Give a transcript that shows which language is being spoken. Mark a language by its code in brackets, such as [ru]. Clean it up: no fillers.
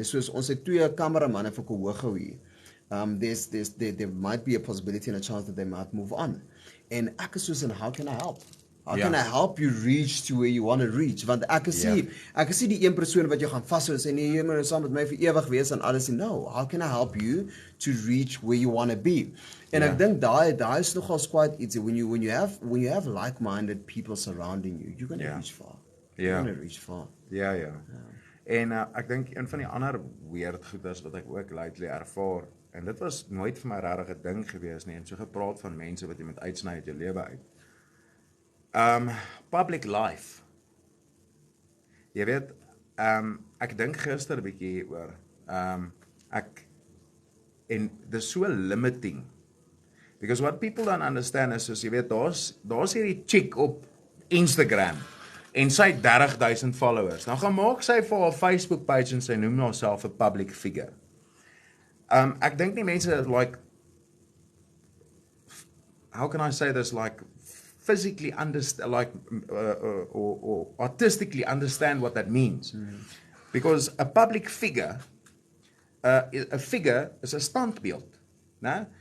[af] Dis soos ons het 2 kameramanne vir Kohogo hier. [en] There might be a possibility and a chance that they might move on. [af] En ek is soos, [en] and how can I help? How can I help you reach to where you want to reach? [af] Want ek is nie die een persoon wat jy gaan vashou en sê nee, jy moet saam met my vir ewig wees en alles. [en] No, how can I help you to reach where you want to be? [af] En ek dink daai is nogals [en] quite easy when you have like-minded people surrounding you, you're going to reach far. You're going to reach far. [af] En ek dink een van die ander weird goeders wat ek ook lately ervaar, en dit was nooit vir my regtig 'n ding gewees nie, en so gepraat van mense wat jy met uitsny uit jou lewe uit. [en] Public life. [af] Jy weet, ek dink gister 'n bietjie oor, en dis so limiting. [en] Because what people don't understand is, [af] jy weet, daar's hierdie chick op Instagram, en sy het 30,000 followers. Nou gaan maak sy vir haar Facebook page en sy noem haarself 'n public figure. Ek dink nie mense [en] like, how can I say this, like physically understand, like or artistically understand what that means. Because a public figure, a figure is [af] 'n standbeeld. né?